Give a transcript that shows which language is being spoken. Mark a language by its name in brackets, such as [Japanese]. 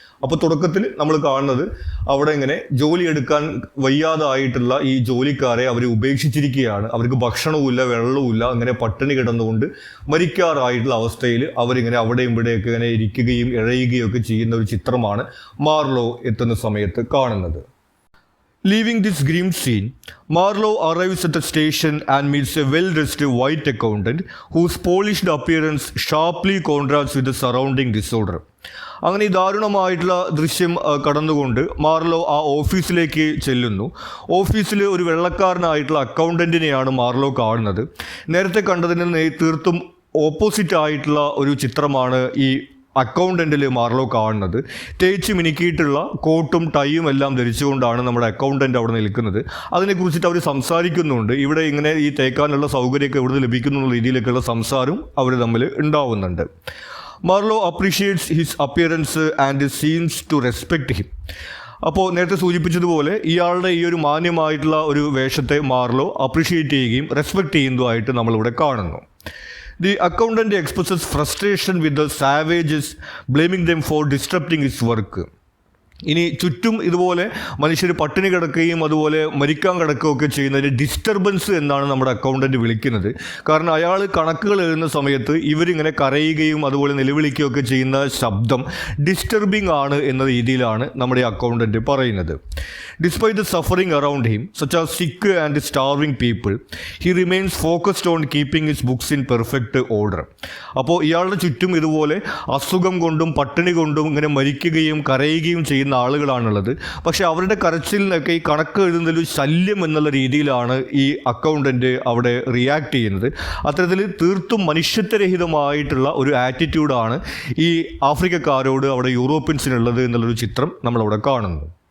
[Malayalam] അപ്പോൾ തുടക്കത്തിൽ നമ്മൾ കാണുന്നത് അവിടെ ഇങ്ങനെ ജോലി എടുക്കാൻ വയ്യാതായിട്ടുള്ള ഈ ജോലിക്കാരെ അവർ ഉപേക്ഷിച്ചിരിക്കുകയാണ്. അവർക്ക് ഭക്ഷണവുമില്ല, വെള്ളവുമില്ല, അങ്ങനെ പട്ടിണി കിടന്നുകൊണ്ട് മരിക്കാറായിട്ടുള്ള അവസ്ഥയിൽ അവരിങ്ങനെ അവിടെയും ഇവിടെയൊക്കെ ഇങ്ങനെ ഇരിക്കുകയും ഇഴയുകയും ഒക്കെ ചെയ്യുന്ന ഒരു ചിത്രമാണ് മാർലോ എത്തുന്ന സമയത്ത് കാണുന്നത്. [English] Leaving this grim scene, Marlowe arrives at the station and meets a well-dressed white accountant whose polished appearance sharply contrasts with the surrounding disorder. [Malayalam] അങ്ങനെ ഈ ദാരുണമായിട്ടുള്ള ദൃശ്യം കടന്നുകൊണ്ട് മാർലോ ആ ഓഫീസിലേക്ക് ചെല്ലുന്നു. ഓഫീസിൽ ഒരു വെള്ളക്കാരനായിട്ടുള്ള അക്കൗണ്ടൻറ്റിനെയാണ് മാർലോ കാണുന്നത്. നേരത്തെ കണ്ടതിന് തീർത്തും ഓപ്പോസിറ്റ് ആയിട്ടുള്ള ഒരു ചിത്രമാണ് ഈ അക്കൗണ്ടൻറ്റിൽ മാർലോ കാണുന്നത്. തേച്ച് മിനുക്കിയിട്ടുള്ള കോട്ടും ടൈയും എല്ലാം ധരിച്ചുകൊണ്ടാണ് നമ്മുടെ അക്കൗണ്ടൻറ്റ് അവിടെ നിൽക്കുന്നത്. അതിനെക്കുറിച്ചിട്ട് അവർ സംസാരിക്കുന്നുണ്ട്. ഇവിടെ ഇങ്ങനെ ഈ തേക്കാനുള്ള സൗകര്യമൊക്കെ ഇവിടുന്ന് ലഭിക്കുന്നു എന്നുള്ള രീതിയിലൊക്കെയുള്ള സംസാരവും അവർ തമ്മിൽ ഉണ്ടാവുന്നുണ്ട്. [English] Marlow appreciates his appearance and seems to respect him. [Malayalam] അപ്പോൾ നേരത്തെ സൂചിപ്പിച്ചതുപോലെ ഇയാളുടെ ഈ ഒരു മാന്യമായിട്ടുള്ള ഒരു വേഷത്തെ മാർലോ അപ്രീഷിയേറ്റ് ചെയ്യുകയും റെസ്പെക്ട് ചെയ്യുന്നതുമായിട്ട് നമ്മളിവിടെ കാണുന്നു. [English] The accountant expresses frustration with the savages, blaming them for disrupting his work. [Malayalam] ഇനി ചുറ്റും ഇതുപോലെ മനുഷ്യർ പട്ടിണി കിടക്കുകയും അതുപോലെ മരിക്കാൻ കിടക്കുകയൊക്കെ ചെയ്യുന്നതിന് ഡിസ്റ്റർബൻസ് എന്നാണ് നമ്മുടെ അക്കൗണ്ടൻറ്റ് വിളിക്കുന്നത്. കാരണം അയാൾ കണക്കുകൾ എഴുതുന്ന സമയത്ത് ഇവരിങ്ങനെ കരയുകയും അതുപോലെ നിലവിളിക്കുകയൊക്കെ ചെയ്യുന്ന ശബ്ദം ഡിസ്റ്റർബിംഗ് ആണ് എന്ന രീതിയിലാണ് നമ്മുടെ അക്കൗണ്ടൻറ്റ് പറയുന്നത്. [English] Despite the suffering around him, such as sick and starving people, he remains focused on keeping his books in perfect order. [Malayalam] അപ്പോൾ ഇയാളുടെ ചുറ്റും ഇതുപോലെ അസുഖം കൊണ്ടും പട്ടിണി കൊണ്ടും ഇങ്ങനെ മരിക്കുകയും കരയുകയും ചെയ്യുന്ന ആളുകളാണുള്ളത്. പക്ഷെ അവരുടെ കരച്ചിലിനൊക്കെ ഈ കണക്ക് എഴുതുന്നതിൽ ശല്യം എന്നുള്ള രീതിയിലാണ് ഈ അക്കൗണ്ടൻറ്റ് അവിടെ റിയാക്ട് ചെയ്യുന്നത്. അത്തരത്തിൽ തീർത്തും മനുഷ്യത്വരഹിതമായിട്ടുള്ള ഒരു ആറ്റിറ്റ്യൂഡാണ് ഈ ആഫ്രിക്കക്കാരോട് അവിടെ യൂറോപ്യൻസിനുള്ളത് എന്നുള്ളൊരു ചിത്രം നമ്മളവിടെ കാണുന്നു.